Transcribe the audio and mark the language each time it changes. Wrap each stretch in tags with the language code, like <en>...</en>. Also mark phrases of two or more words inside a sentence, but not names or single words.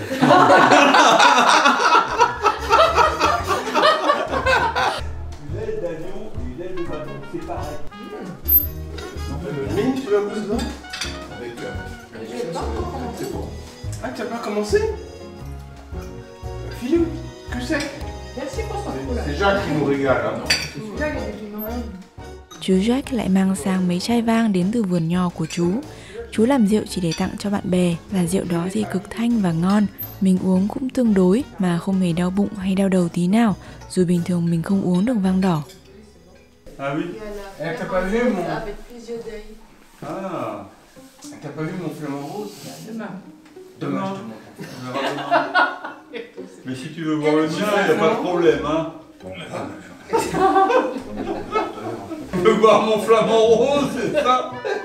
<fr>L'aile d'avion et l'aile de bateau, c'est pareil. Mine, tu vas bosser dedans? Avec. C'est bon. Ah, tu n'as pas commencé? Philippe, que c'est? Merci pour ça. C'est Jacques qui nous régale, hein?</fr> <vi>Chú Jack lại mang sang mấy chai vang đến từ vườn nho của chú. Chú làm rượu chỉ để tặng cho bạn bè, và rượu đó thì cực thanh và ngon. Mình uống cũng tương đối mà không hề đau bụng hay đau đầu tí nào, dù bình thường mình không uống được vang đỏ.</vi> <fr>Ah oui? Elle t'a pas vu mon... Avec plusieurs deuils. Ah! Elle t'a pas vu mon flamant rose? Demain. Demain, je te montre. Mais si tu veux voir le mien, il n'y a pas de problème, hein. Tu veux voir mon flamant rose, c'est ça?</fr>